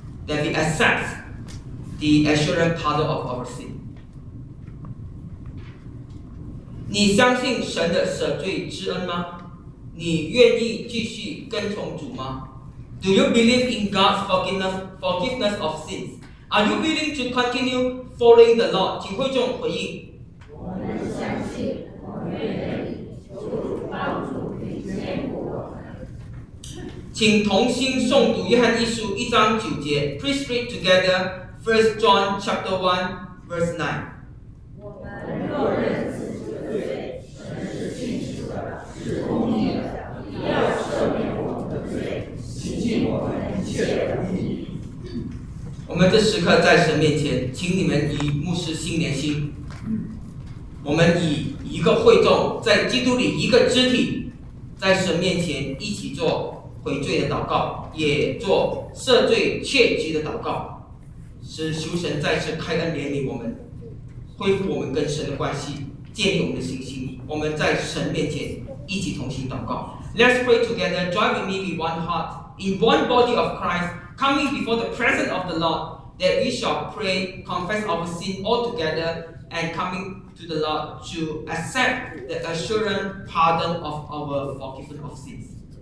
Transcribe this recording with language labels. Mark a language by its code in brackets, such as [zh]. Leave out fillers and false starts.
[en] That we accept the assurance part of our sin. [zh] 你相信神的赦罪之恩吗？你愿意继续跟从主吗？ [en] Do you believe in God's forgiveness of sins? Are you willing to continue following the Lord? [zh] 请会众回应。我们相信，我愿意，求主帮助并坚固。请同心诵读约翰一书一章九节。 [en] Please read together First John chapter 1 verse 9。 [zh] 我们若认自己的罪，神是信实的，是公义的，必要赦免我们的罪，洗净我们一切的义。我们这时刻在神面前，请你们与牧师心连心。我们以一个会众，在基督里一个肢体，在神面前一起做。悔罪的祷告，也做赦罪确据的祷告，使求神再次开恩怜悯我们，恢复我们跟神的关系，建立我们的信心。我们在神面前一起同心祷告。 [en] Let's pray together, joining me with one heart, in one body of Christ, coming before the presence of the Lord, that we shall pray, confess our sin all together, and coming to the Lord to accept the assurance pardon of our forgiveness of sins.